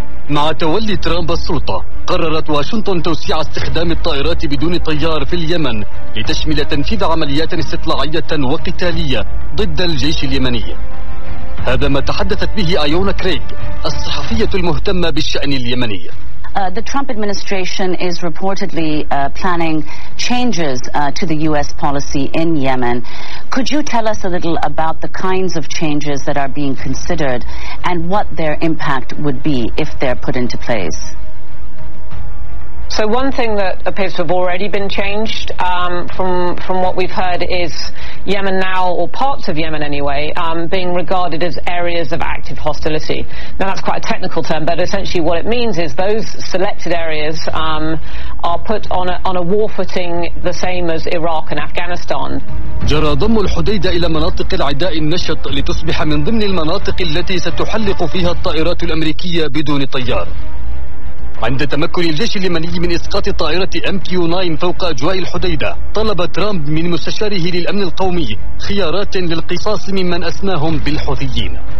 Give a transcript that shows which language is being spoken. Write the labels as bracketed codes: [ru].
[ar] مع تولي ترامب السلطة قررت واشنطن توسيع استخدام الطائرات بدون طيار في اليمن لتشمل تنفيذ عمليات استطلاعية وقتالية ضد الجيش اليمني. هذا ما تحدثت به أيونا كريغ الصحفية المهتمة بالشأن اليمني. [en] The Trump administration is reportedly planning changes to the U.S. policy in Yemen. Could you tell us a little about the kinds of changes that are being considered and what their impact would be if they're put into place? So one thing that appears to have already been changed from what we've heard is Yemen now, or parts of Yemen anyway, being regarded as areas of active hostility. Now that's quite a technical term, but essentially what it means is those selected areas are put on a war footing the same as Iraq and Afghanistan. [ar] جرى ضم الحديدة إلى مناطق العداء النشط لتصبح من ضمن المناطق التي ستحلق فيها الطائرات الأمريكية بدون طيار. عند تمكن الجيش اليمني من إسقاط طائرة MQ-9 فوق أجواء الحديدة، طلب ترامب من مستشاره للأمن القومي خيارات للقصاص ممن أسماهم بالحوثيين.